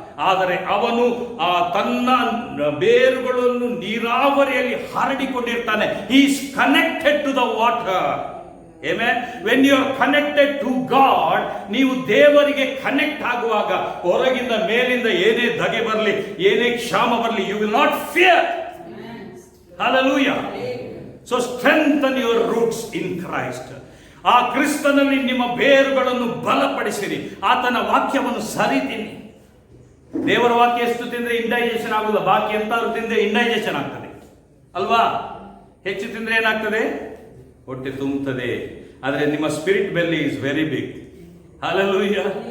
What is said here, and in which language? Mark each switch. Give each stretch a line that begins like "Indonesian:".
Kannada: ಆದರೆ ಅವನು ತನ್ನ ಬೇರುಗಳನ್ನು ನೀರಾವರಿಯಲ್ಲಿ ಹರಡಿಕೊಂಡಿರ್ತಾನೆ.
English: He is connected to the water. Amen. When you are connected to God,
Kannada: ನೀವು ದೇವರಿಗೆ ಕನೆಕ್ಟ್ ಆಗುವಾಗ ಹೊರಗಿಂದ ಮೇಲಿಂದ ಏನೇ ಧಗೆ ಬರಲಿ, ಏನೇ ಕ್ಷಾಮ ಬರಲಿ,
English: you will not fear. Hallelujah. So strengthen your roots in Christ.
Kannada: ಆ ಕ್ರಿಸ್ತನಲ್ಲಿ ನಿಮ್ಮ ಬೇರುಗಳನ್ನು ಬಲಪಡಿಸಿರಿ. ಆತನ ವಾಕ್ಯವನ್ನು ಸರಿತೀನಿ. ದೇವರ ವಾಕ್ಯ ಎಷ್ಟು ತಿಂದ್ರೆ ಇಂಡೈಜೆಷನ್ ಆಗುಲ್ಲ, ಬಾಕಿ ಎಂತಾದ್ರು ತಿಂದ್ರೆ ಇಂಡೈಜೆಷನ್ ಆಗ್ತದೆ ಅಲ್ವಾ? ಹೆಚ್ಚು ತಿಂದ್ರೆ ಏನಾಗ್ತದೆ? ಹೊಟ್ಟೆ ತುಂಬುತ್ತದೆ. ಆದರೆ ನಿಮ್ಮ
English: Spirit belly is very big.
Kannada: Hallelujah.